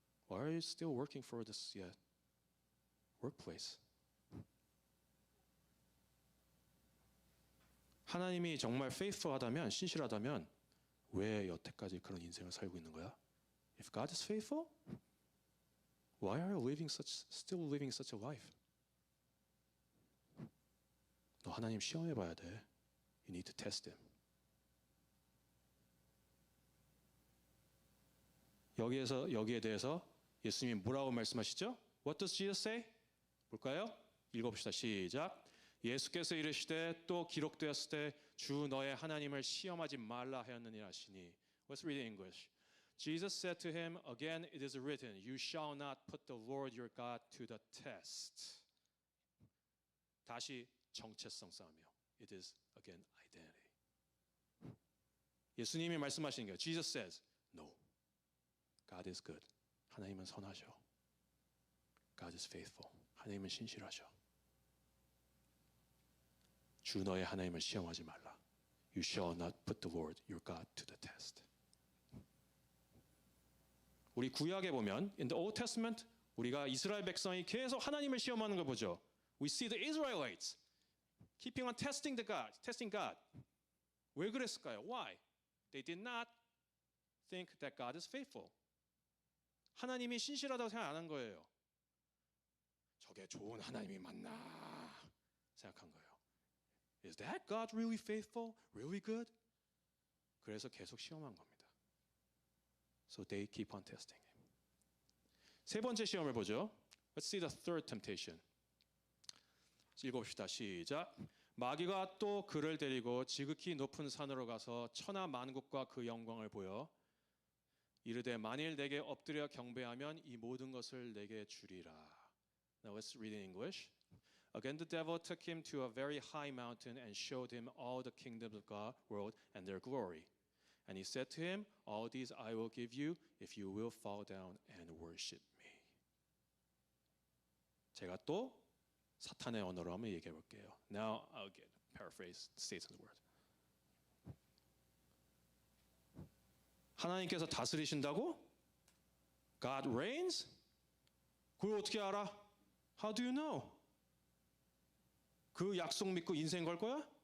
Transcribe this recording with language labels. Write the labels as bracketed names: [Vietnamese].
[English] Why are you still working for this workplace? [Korean] 하나님이 정말 faithful하다면, 신실하다면 왜 여태까지 그런 인생을 살고 있는 거야? [English] If God is faithful, why are you still living such a life? [Korean] 너 하나님 시험해 봐야 돼. [English] You need to test him. [Korean] 여기에 대해서 예수님이 뭐라고 말씀하시죠? [English] What does Jesus say? [Korean] 볼까요? 읽어봅시다. 시작. 예수께서 이르시되 또 기록되었을 때 주 너의 하나님을 시험하지 말라 하였느니라 하시니. [English] Let's read in English. Jesus said to him, again it is written, you shall not put the Lord your God to the test. [Korean] 다시 정체성 싸움이요. [English] It is again identity. [Korean] 예수님이 말씀하시는 거예요. [English] Jesus says, no. God is good. [Korean] 하나님은 선하셔. [English] God is faithful. [Korean] 하나님은 신실하셔. 주 너의 하나님을 시험하지 말라. [English] You shall not put the Lord your God to the test. [Korean] 우리 구약에 보면 [English] in the Old Testament [Korean] 우리가 이스라엘 백성이 계속 하나님을 시험하는 걸 보죠. [English] We see the Israelites keeping on testing God. [Korean] 왜 그랬을까요? [English] Why? They did not think that God is faithful. [Korean] 하나님이 신실하다고 생각 안 한 거예요. 저게 좋은 하나님이 맞나 생각한 거예요. [English] Is that God really faithful? Really good? [Korean] 그래서 계속 시험한 겁니다. [English] So they keep on testing him. [Korean] 세 번째 시험을 보죠. Let's see the third temptation. 읽어봅시다. 시작. 마귀가 또 그를 데리고 지극히 높은 산으로 가서 천하 만국과 그 영광을 보여 이르되 만일 내게 엎드려 경배하면 이 모든 것을 내게 주리라. [English] Now let's read in English. Again the devil took him to a very high mountain and showed him all the kingdoms of God world and their glory. And he said to him, all these I will give you if you will fall down and worship me. [Korean] 제가 또 사탄의 언어로 한번 얘기해 볼게요. [English] Now I'll paraphrase Satan's word. [Korean] 하나님께서 다스리신다고? [English] God reigns? [Korean] 그걸 어떻게 알아? [English] How do you know? [Korean] 그 약속 믿고 인생 걸 거야?